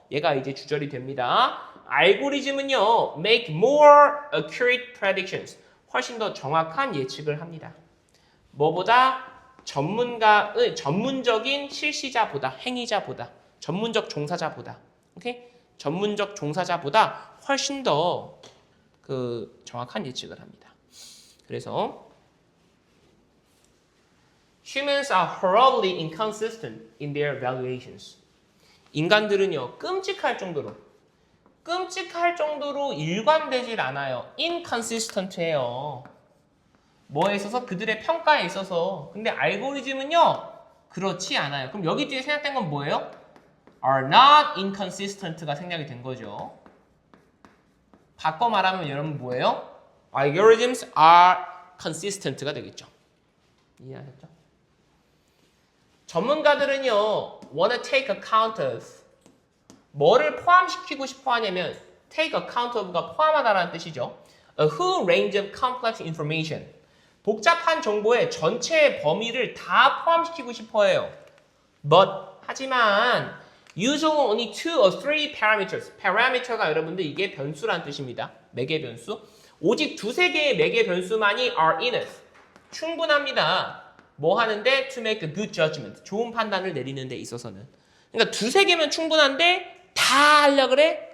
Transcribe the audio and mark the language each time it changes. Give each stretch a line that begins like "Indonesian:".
Korean: 얘가 이제 주절이 됩니다. 알고리즘은요,
English: make more accurate predictions,
Korean: 훨씬 더 정확한 예측을 합니다. 뭐보다? 전문가의 전문적인 실시자보다, 행위자보다, 전문적 종사자보다, 오케이? 전문적 종사자보다 훨씬 더 정확한 예측을 합니다.
English: 그래서 humans are horribly inconsistent in their evaluations.
Korean: 인간들은요, 끔찍할 정도로 일관되질 않아요. inconsistent해요. 뭐에 있어서? 그들의 평가에 있어서. 근데 알고리즘은요, 그렇지 않아요. 그럼 여기 뒤에 생략된 건 뭐예요?
English: are not inconsistent
Korean: 가 생략이 된 거죠. 바꿔 말하면 여러분 뭐예요?
English: algorithms are consistent가 되겠죠.
Korean: 이해하셨죠? 전문가들은요,
English: wanna take account of,
Korean: 뭐를 포함시키고 싶어 하냐면 take account of가 포함하다라는 뜻이죠.
English: A whole range of complex information,
Korean: 복잡한 정보의 전체 범위를 다 포함시키고 싶어 해요.
English: But 하지만 using only 2 or 3 parameters.
Korean: parameter가 여러분들 이게 변수란 뜻입니다. 매개 변수. 오직 2-3개의 매개 변수만이
English: are enough.
Korean: 충분합니다. 뭐 하는데?
English: To make a good judgment.
Korean: 좋은 판단을 내리는 데 있어서는. 그러니까 2-3개면 충분한데 다 하려고 그래?